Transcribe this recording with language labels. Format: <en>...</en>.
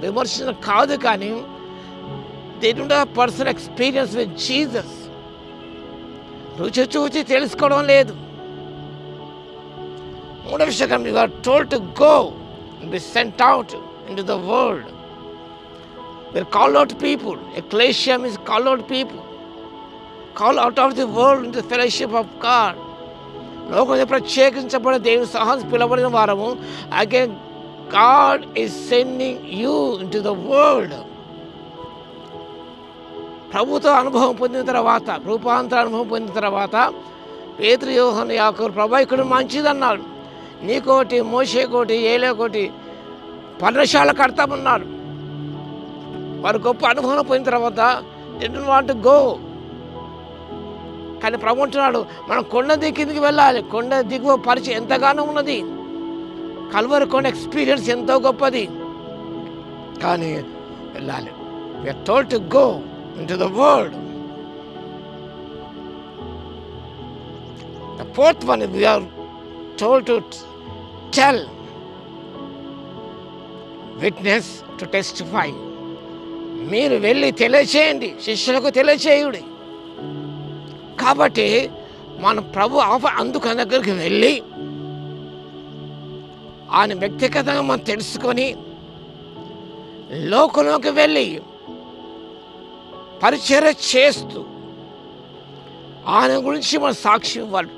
<te>విమర్శన కాదు, కానీ</te> <en>They don't have personal experience with Jesus.</en> <te>రుచి చూచి తెలుసుకోవడం లేదు. మూడవ విషయం,</te> <en>You are told to go and be sent out into the world. We are called out people. Ecclesia means called out people. Call out of the world into fellowship of God.</en> <te>లోకంలో ప్రత్యేకించబడిన దేవుని సహాయం పిలవబడిన వారము.</te> <en>Again God is sending you into the world.</en> <te>ప్రభుతో అనుభవం పొందిన తర్వాత, రూపాంతర అనుభవం పొందిన తర్వాత పేతురు, యోహాను, యాకోబు, ప్రభు ఇక్కడ మంచిదన్నాడు, నీకోటి, మోషేకోటి, ఏలేకోటి పర్ణశాల కడతామన్నాడు. వారు గొప్ప అనుభవం పొందిన తర్వాత</te> <en>Didn't want to go.</en> <te>కానీ ప్రభు అంటున్నాడు, మనం కొండ దిక్కిందికి వెళ్ళాలి. కొండ దిగువ పరిచయం ఎంతగానో ఉన్నది. కల్వరి కొండ ఎక్స్పీరియన్స్ ఎంతో గొప్పది, కానీ వెళ్ళాలి.</te> <en>We are told to go into the world. The fourth one is we are told to tell, witness, to testify.</en> <te>మీరు వెళ్ళి తెలియచేయండి, శిష్యులకు తెలియచేయుడి. కాబట్టి మన ప్రభు అందుకు దగ్గరికి వెళ్ళి ఆయన వ్యక్తిగతంగా మనం తెలుసుకొని లోకంలోకి వెళ్ళి పరిచర్య చేస్తూ ఆయన గురించి మన సాక్షి ఇవ్వాలి.</te>